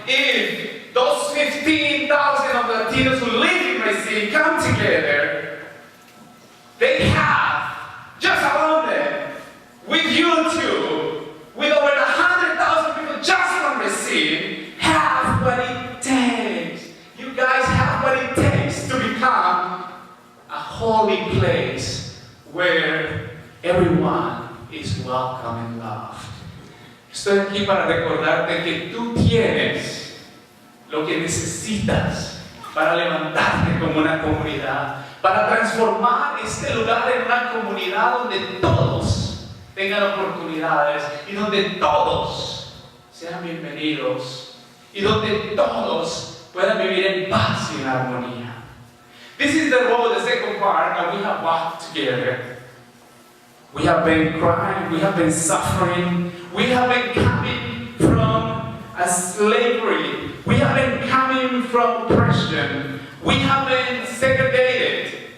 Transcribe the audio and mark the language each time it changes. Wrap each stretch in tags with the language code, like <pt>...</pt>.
<en>If those 15,000 of Latinos who live in my city come together, they have, just around them, with you too, with over 100,000 people just from my city, have what it takes. You guys have what it takes to become a holy place where everyone is welcome and loved.</en> <es>Estoy aquí para recordarte que tú tienes lo que necesitas para levantarte como una comunidad, para transformar este lugar en una comunidad donde todos tengan oportunidades y donde todos sean bienvenidos y donde todos puedan vivir en paz y en armonía.</es> <en>This is the role, the second part, that we have walked together. We have been crying, we have been suffering, we have been coming from a slavery. We have been coming from oppression. We have been segregated.</en>